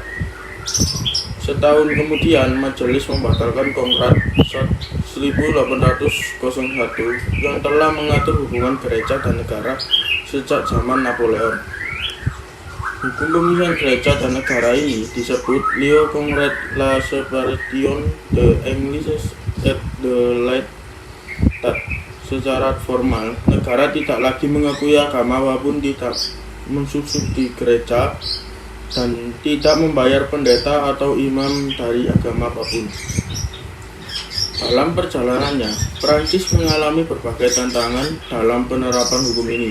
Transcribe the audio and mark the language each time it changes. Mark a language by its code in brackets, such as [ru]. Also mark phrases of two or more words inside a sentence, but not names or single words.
[id] Setahun kemudian, majelis membatalkan Kongres 1801 yang telah mengatur hubungan gereja dan negara sejak zaman Napoleon. Hukum pemisahan gereja dan negara ini disebut [fr] Le Congrès la séparation de l'Église et de l'État. [id] Secara formal, negara tidak lagi mengakui agama apapun, tidak mensubsidi gereja, dan tidak membayar pendeta atau imam dari agama apapun. Dalam perjalanannya, Prancis mengalami berbagai tantangan dalam penerapan hukum ini.